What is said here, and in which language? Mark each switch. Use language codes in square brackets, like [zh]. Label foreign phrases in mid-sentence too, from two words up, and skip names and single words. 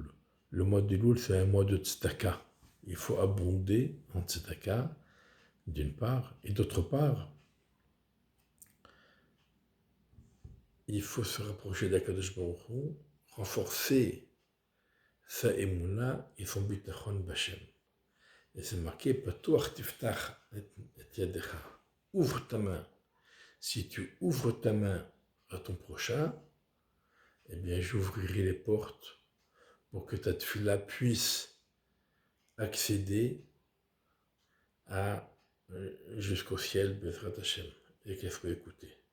[fr] Le mois de Elul, c'est un mois de tzedaka. Il faut abonder en tzedaka, d'une part, et d'autre part, il faut se rapprocher d' [he] הקדוש ברוך הוא, [fr] renforcer sa émouna et son [he] ביטחון בה. [fr] Et c'est marqué, [he] פתוח תפתח את ידך. [fr] Ouvre ta main. Si tu ouvres ta main à ton prochain, eh bien j'ouvrirai les portes pour que ta tefila puisse accéder jusqu'au ciel, [he] בעזרת השם, [fr] et qu'elle soit écoutée.